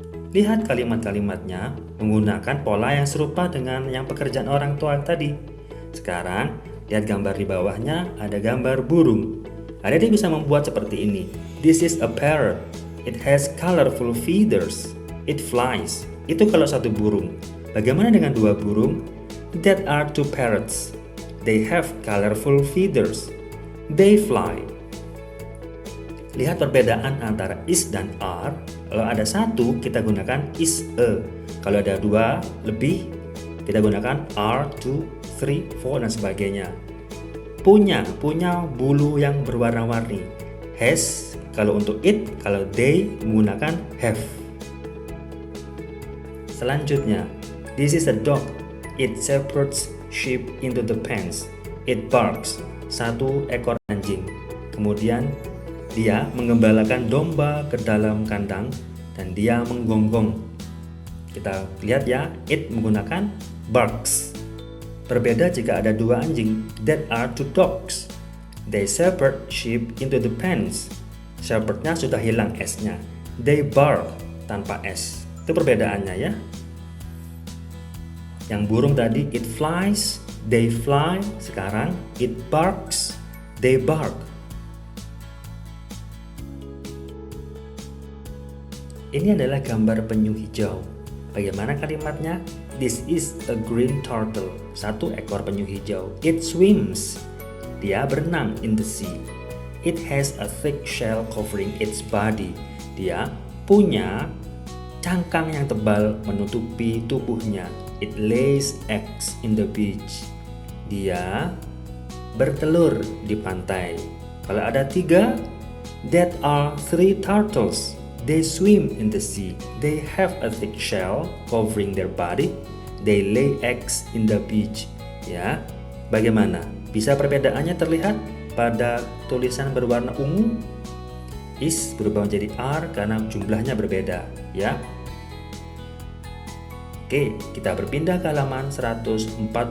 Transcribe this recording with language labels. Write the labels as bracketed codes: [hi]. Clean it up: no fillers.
[id] Lihat kalimat-kalimatnya menggunakan pola yang serupa dengan yang pekerjaan orang tua tadi. Sekarang, lihat gambar di bawahnya ada gambar burung. Adik-adik bisa membuat seperti ini. [en] This is a parrot. It has colorful feathers. It flies. [id] Itu kalau satu burung. Bagaimana dengan dua burung? [en] That are two parrots. They have colorful feathers. They fly. [id] Lihat perbedaan antara is dan are. Kalau ada satu, kita gunakan is a. Kalau ada dua lebih, kita gunakan are, two, three, four, dan sebagainya. Punya bulu yang berwarna-warni. Has, kalau untuk it, kalau they menggunakan have. Selanjutnya, [en] this is a dog. It separates sheep into the pens. It barks. [id] Satu ekor anjing. Kemudian dia menggembalakan domba ke dalam kandang dan dia menggonggong. Kita lihat ya, it menggunakan barks. Berbeda jika ada dua anjing. [en] That are two dogs. They separate sheep into the pens. [id] Separate-nya sudah hilang s-nya. [en] They bark [id] tanpa s. Itu perbedaannya ya. Yang burung tadi [en] it flies, they fly. [id] Sekarang [en] it barks, they bark. [id] Ini adalah gambar penyu hijau. Bagaimana kalimatnya? [en] This is a green turtle. [id] Satu ekor penyu hijau. [en] It swims. [id] Dia berenang [en] in the sea. It has a thick shell covering its body. [id] Dia punya cangkang yang tebal menutupi tubuhnya. [en] It lays eggs in the beach. [id] Dia bertelur di pantai. Kalau ada [en] 3, that are 3 turtles. They swim in the sea. They have a thick shell covering their body. They lay eggs in the beach. [id] Ya, bagaimana? Bisa perbedaannya terlihat pada tulisan berwarna ungu? Is berubah menjadi are karena jumlahnya berbeda, ya. Oke, kita berpindah ke halaman 143.